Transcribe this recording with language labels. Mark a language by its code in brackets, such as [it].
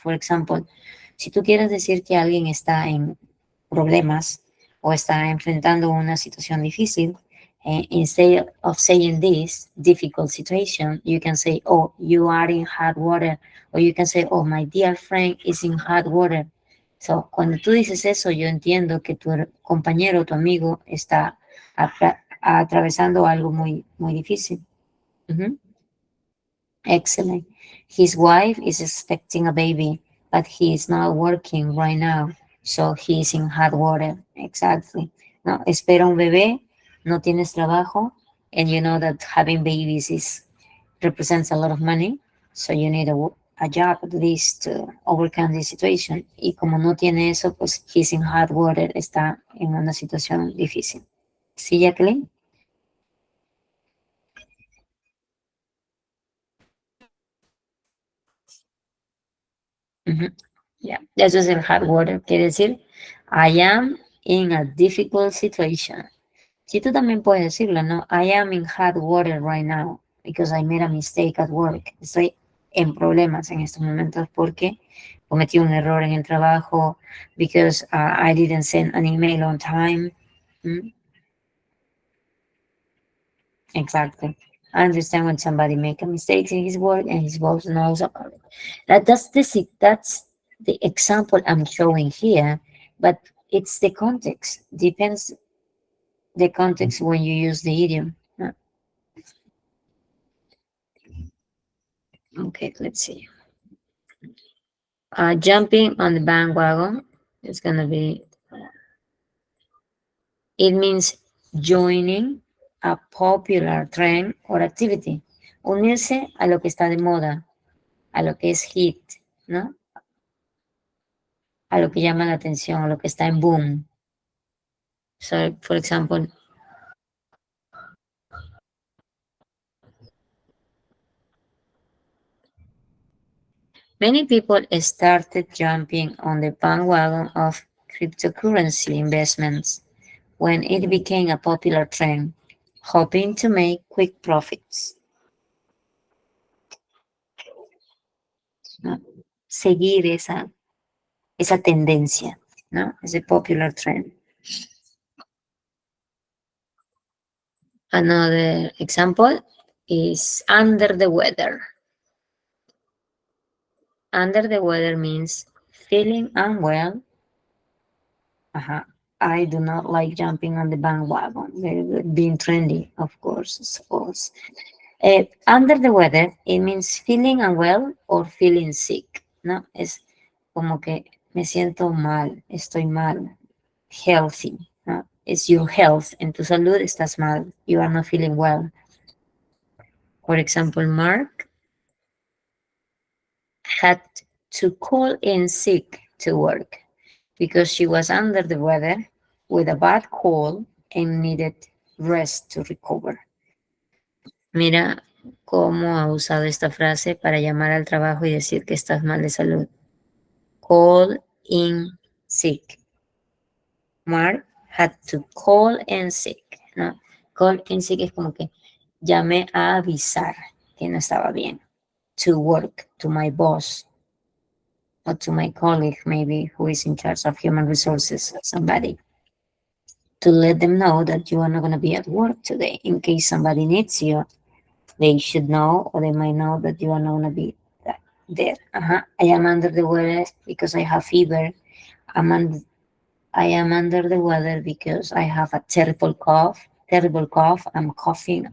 [en] For example, [es] si tú quieres decir que alguien está en problemas o está enfrentando una situación difícil, [en] instead of saying this difficult situation, you can say, oh, you are in hot water. Or you can say, oh, my dear friend is in hot water. [es] So, cuando tú dices eso, yo entiendo que tu compañero, tu amigo, está atravesando algo muy, muy difícil. [en] Ujú. Excellent. His wife is expecting a baby, but he is not working right now, so he is in hot water. Exactly. [es] No, espera un bebé, no tienes trabajo, [en] and you know that having babies represents a lot of money, so you need a job at least to overcome this situation. [es] Y como no tiene eso, pues [en] he's in hot water, [es] está en una situación difícil. ¿Sí, Jacqueline? [en] Ujú. Yeah, [es] eso es el [en] hot water. [es] Quiere decir, [en] I am in a difficult situation. [es] Si tú también puedes decirlo, ¿no? [en] I am in hot water right now because I made a mistake at work. [es] Estoy en problemas en estos momentos porque cometí un error en el trabajo, [en] because I didn't send an email on time. Mm, exactly. I understand when somebody make a mistake in his work and his boss knows about it. That's the example I'm showing here, but it's the context. Depends the context when you use the idiom. Okay, let's see. Jumping on the bandwagon is gonna be, it means joining a popular trend or activity. [es] Unirse a lo que está de moda, a lo que es hit, ¿no? A lo que llama la atención, a lo que está en boom. [en] So, for example, many people started jumping on the bandwagon of cryptocurrency investments when it became a popular trend, hoping to make quick profits. [es] ¿No? Seguir esa tendencia, ¿no? Ese [en] popular trend. Another example is under the weather. Under the weather means feeling unwell. I do not like jumping on the bandwagon, being trendy, of course, suppose. Under the weather, it means feeling unwell or feeling sick, [es] ¿no? Es como que me siento mal, estoy mal, [en] healthy, [es] ¿no? [en] It's your health, [es] en tu salud estás mal, [en] you are not feeling well. For example, Mark had to call in sick to work because she was under the weather with a bad cold and needed rest to recover. [es] Mira cómo ha usado esta frase para llamar al trabajo y decir que estás mal de salud. [en] Call in sick. Mark had to call in sick, [es] ¿no? Call in sick es como que llamé a avisar que no estaba bien. [en] To work, to my boss. or to my colleague, maybe who is in charge of human resources, somebody, to let them know that you are not going to be at work today. In case somebody needs you, they should know, or they might know that you are not going to be there. I am under the weather because I have fever. I'm un- I am under the weather because I have a terrible cough. Terrible cough. I'm coughing.